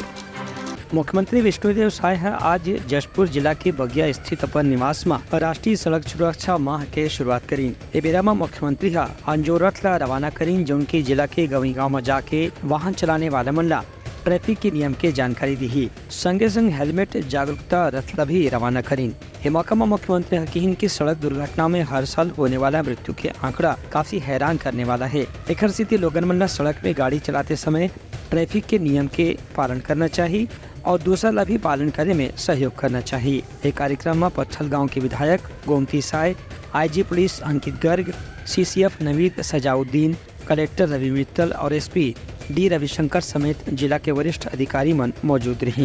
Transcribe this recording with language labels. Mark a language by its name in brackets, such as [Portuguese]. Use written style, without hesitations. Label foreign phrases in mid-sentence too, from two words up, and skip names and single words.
[Chhattisgarhi] मुख्यमंत्री विष्णुदेव साय आज जशपुर जिला के बगिया स्थित अपन निवास में राष्ट्रीय सड़क सुरक्षा माह के शुरुआत करी। ए बेरा में मुख्यमंत्री अंजोरत ला रवाना करीन जो उनके जिला के गवी गाँव में जाके वाहन चलाने वाला मन ला ट्रैफिक के नियम के जानकारी दी। संगे संग हेलमेट जागरूकता रथ ला भी रवाना करीन। ये मौका में मुख्यमंत्री कहीं की सड़क दुर्घटना में हर साल होने वाला मृत्यु के आंकड़ा काफी हैरान करने वाला है। एक स्थिति लोगन मन ला सड़क में गाड़ी चलाते समय ट्रैफिक के नियम के पालन करना चाहिए और दूसरा ला भी पालन करने में सहयोग करना चाहिए। एक कार्यक्रम में पत्थल गांव के विधायक गोमती साय, आईजी पुलिस अंकित गर्ग, सीसीएफ नवीद सजाउद्दीन, कलेक्टर रवि मित्तल और एसपी डी रविशंकर समेत जिला के वरिष्ठ अधिकारी मन मौजूद रहीं।